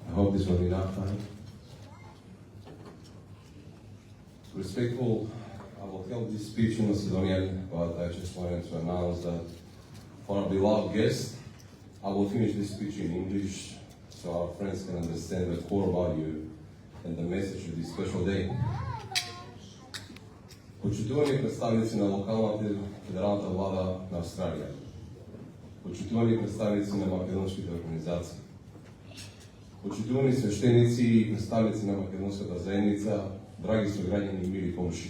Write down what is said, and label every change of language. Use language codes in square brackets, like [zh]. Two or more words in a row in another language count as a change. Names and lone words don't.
[en] about this one enough time. Respectful, I will tell this speech in Macedonian, but I just wanted to announce that for our beloved guest, I will finish this speech in English so our friends can understand the core value and the message of this special day. [mk] Почитувани представници на локалната федералната влада на Австралија, почитувани представници на македонските организации, почитувани свештеници и представници на македонската заедница, драги сограѓани и мили комшии.